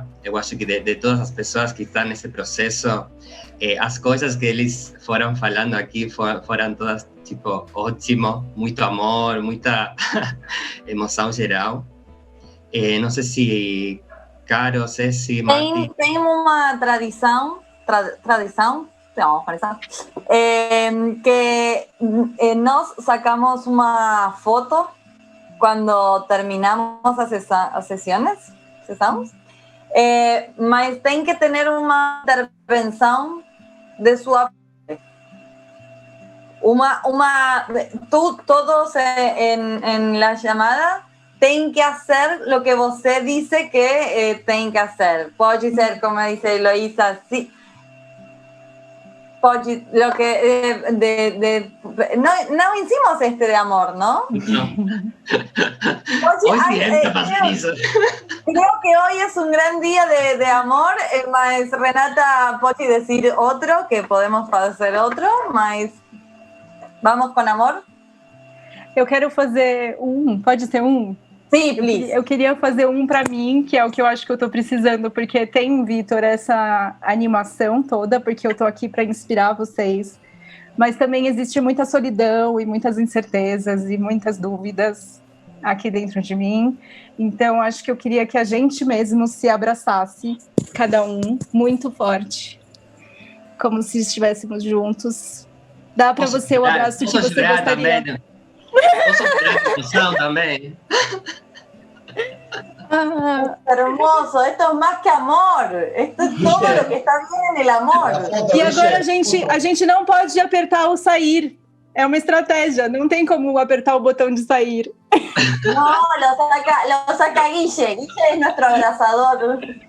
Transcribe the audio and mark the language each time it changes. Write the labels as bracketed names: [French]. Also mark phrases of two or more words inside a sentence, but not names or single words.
[Portuguese] Eu acho que de todas as pessoas que estão nesse processo, as coisas que eles foram falando aqui foram todas, tipo, ótimo, muito amor, muita emoção geral. Não sei se, Caro, Ceci, Mati... Tem uma tradição, [Spanish] vamos a que nos sacamos una foto cuando terminamos las sesiones, ¿cesamos? Mas tem que tener una intervención de su parte. Todos en la llamada tem que hacer lo que você dice que tem que hacer. Puede ser, como dice Eloísa, sí. Lo que no hicimos de amor, ¿no? No. Hoy sí es capaz de eso. Creo que hoy es un gran día de amor, mas Renata puede decir otro, que podemos hacer otro, mas vamos con amor? [Portuguese] Eu quero fazer pode ser um? Sim, please. Eu queria fazer um para mim, que é o que eu acho que eu tô precisando, porque tem, Vitor, essa animação toda, porque eu tô aqui para inspirar vocês, mas também existe muita solidão e muitas incertezas e muitas dúvidas aqui dentro de mim. Então, acho que eu queria que a gente mesmo se abraçasse, cada um, muito forte, como se estivéssemos juntos. Dá para você o abraço que você gostaria. Também. Posso chorar também. [Spanish] Hermoso, esto es más que amor, esto es todo lo que está bien en el amor. [Portuguese] E agora a gente não pode apertar o sair, é uma estratégia, não tem como apertar o botão de sair. [Spanish] No, lo saca Guille es nuestro abrazador.